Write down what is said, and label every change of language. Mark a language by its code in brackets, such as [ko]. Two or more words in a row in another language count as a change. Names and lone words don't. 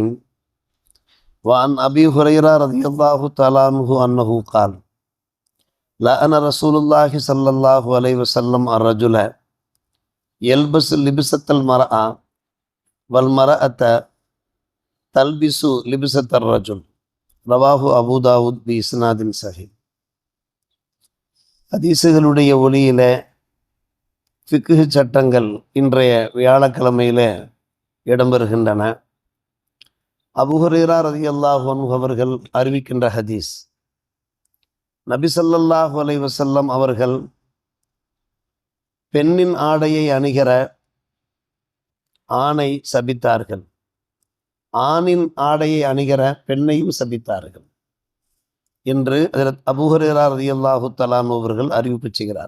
[ar] وعن أبي هريرة رضي الله تعالى عنه أنه قال: لأن رسول الله صلى الله عليه وسلم الرجل يلبس لبسة المرأة والمرأة تلبس لبسة الرجل. رواه أبو داود بإسناد صحيح. [ta] ஹதீசுகளுடைய ஒளியில ஃபிக்ஹ் சட்டங்கள் இன்றைய வியாழக்கிழமையில இடம்பெறுகின்றன. அபூ ஹுரைரா [ar] رضي الله عنه [ta] அவர்கள் அறிவிக்கின்ற ஹதீஸ், நபி [ar] صلى الله عليه وسلم [ta] அவர்கள் பெண்ணின் ஆடையை அணிகிற ஆணை சபித்தார்கள், ஆணின் ஆடையை அணிகிற பெண்ணையும் சபித்தார்கள் என்று ஹஜ்ரத் அபூ ஹுரைரா [ar] رضي الله تعالى عنه [ta] அவர்கள் அறிவிப்பு செய்கிறார்.